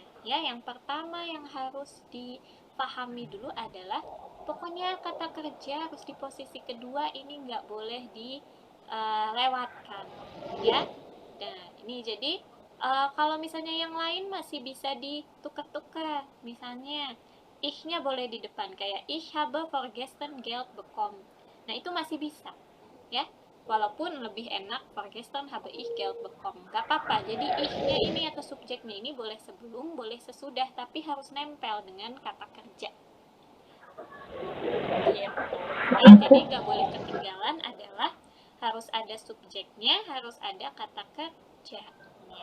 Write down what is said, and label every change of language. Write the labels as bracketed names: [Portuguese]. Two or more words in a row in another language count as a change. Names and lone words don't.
[Indonesian] Ya, yang pertama yang harus dipahami dulu adalah pokoknya kata kerja harus di posisi kedua, ini nggak boleh dilewatkan, ya. Nah, ini jadi kalau misalnya yang lain masih bisa ditukar-tukar. Misalnya ich-nya boleh di depan kayak [German] ich habe vorgestern Geld bekommen. [Indonesian] Nah, itu masih bisa, ya. Walaupun lebih enak [German] vorgestern habe ich Geld bekommen. [Indonesian] Gak apa-apa. Jadi ich-nya ini atau subjeknya ini boleh sebelum, boleh sesudah, tapi harus nempel dengan kata kerja. Gitu. Ya, jadi gak boleh ketinggalan adalah harus ada subjeknya, harus ada kata kerjanya.